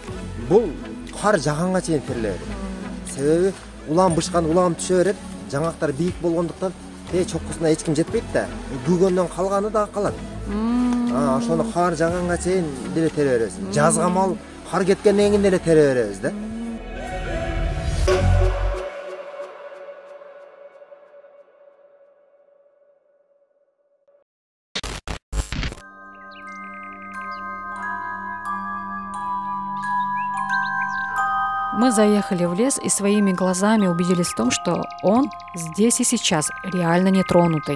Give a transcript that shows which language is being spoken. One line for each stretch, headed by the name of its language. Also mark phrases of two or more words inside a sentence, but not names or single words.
Kyrgyz: Бул кар жаганга чейин териле берет. Себеби улам бышкан улам түшө берет. Жаңактар бийик болгондуктан чоккусуна эч ким жетпейт да. Күгөндөн калганы да калат. Ошону кар жаганга чейин деле тере беребиз. Жазга мал кар кеткенден кийин деле тере беребиз да.
Russian: Мы заехали в лес и своими глазами убедились в том, что он здесь и сейчас реально нетронутый.